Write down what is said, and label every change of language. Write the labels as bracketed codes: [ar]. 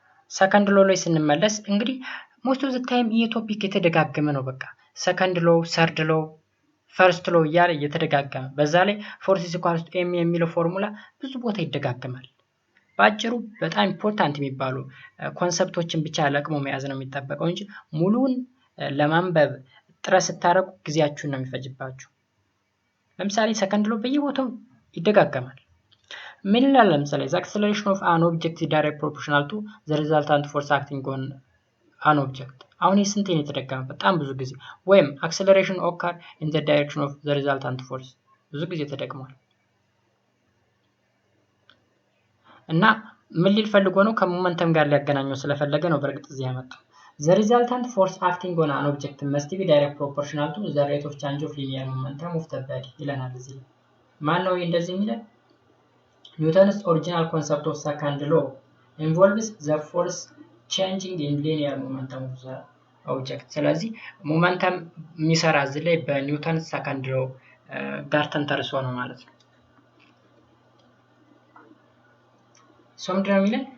[am] second law ላይ ስንመለስ እንግዲህ [en] most of the time [am] ይሄ ቶፒክ የተደጋገመ ነው። በቃ second law፣ third law፣ first law እያለ እየተደጋገመ በዛ ላይ [en] force is equal to m [am] የሚለው ፎርሙላ ብዙ ቦታ ይደጋገማል። ባጭሩ በጣም ኢምፖርታንት የሚባሉ ኮንሰፕቶችን ብቻ ለቅሞ መያዝ ነው የሚጠበቀው እንጂ ሙሉን ለማንበብ ጥረት ስታረጉ ጊዜያችሁን ነው የሚፈጅባችሁ። ለምሳሌ ሰከንድ ሎ በየቦታው ይደጋገማል። ምን ይላል? [en] ለምሳሌ the acceleration of an object is direct proportional to the resultant force acting on an object። [am] አሁን የስንት ነው የተደገመ? በጣም ብዙ ጊዜ። ወይም [en] acceleration occur in the direction of the resultant force [am] ብዙ ጊዜ ተደግሟል። እና ምን ሊል ፈልጎ ነው? ከሞመንተም ጋር ሊያገናኘው ስለፈለገ ነው በእርግጥ እዚህ ያመጣው። [en] The resultant force acting on an object must be direct proportional to the rate of change of linear momentum of the body [am] ይለናል እዚህ። ማን ነው እንደዚህ የሚለው? [en] Newton's original concept of second law involves the force changing in linear momentum of the object። [am] ስለዚህ ሞመንተም የሚሰራ እዚህ ላይ በኒውተን ሰከንድ ሎ ጋር ተንተርሶ ነው ማለት ነው። So ምንድነው የሚለው?